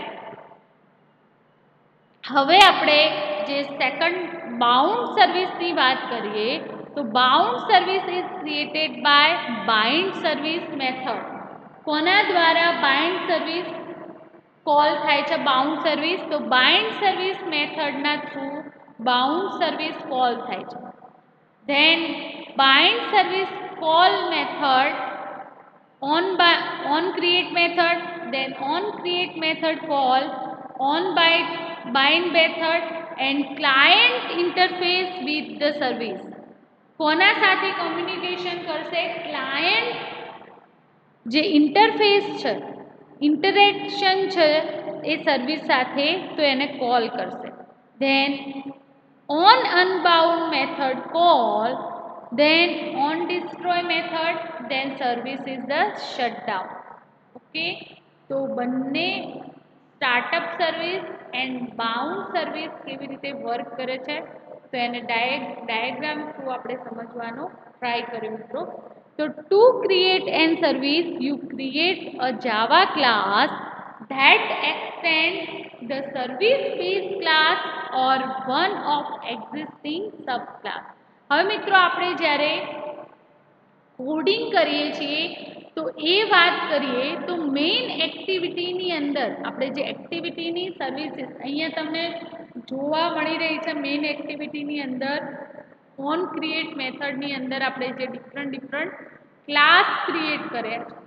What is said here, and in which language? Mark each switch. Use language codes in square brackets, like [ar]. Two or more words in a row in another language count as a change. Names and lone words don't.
[gu] હવે આપણે જે [en] second bound [gu] સર્વિસની વાત કરીએ, તો [en] bound service is created by bind service method. [gu] કોના દ્વારા [en] bind service call [gu] થાય છે? [en] bound service. [gu] તો [en] bind service [gu] મેથડના થ્રુ [en] bound service call [gu] થાય છે. [en] then bind service call method on create method, then on create method call on bind method, and client interface with the service. [gu] કોના સાથે કોમ્યુનિકેશન કરશે? ક્લાયન્ટ જે ઇન્ટરફેસ છે, ઇન્ટરેક્શન છે એ સર્વિસ સાથે, તો એને કોલ કરશે. [en] ધેન on unbound method call, then on destroy method, then service is the shutdown. [gu] ઓકે, તો બંને [en] startup service and bound service [gu] કેવી રીતે વર્ક કરે છે તો એને ડાયાગ્રામ થ્રુ આપણે સમજવાનો ટ્રાય કર્યો મિત્રો. [en] તો to create an service you create a Java class that extend the service base class or one of existing subclass. [gu] હવે મિત્રો આપણે જ્યારે કોડિંગ કરીએ છીએ તો એ વાત કરીએ તો મેઇન એક્ટિવિટીની અંદર આપણે જે એક્ટિવિટીની સર્વિસીસ અહીંયા તમને જોવા મળી રહી છે, મેઇન એક્ટિવિટીની અંદર [en] on create methodની [gu] અંદર આપણે જે [en] different class [gu] ક્રિએટ કર્યા છે.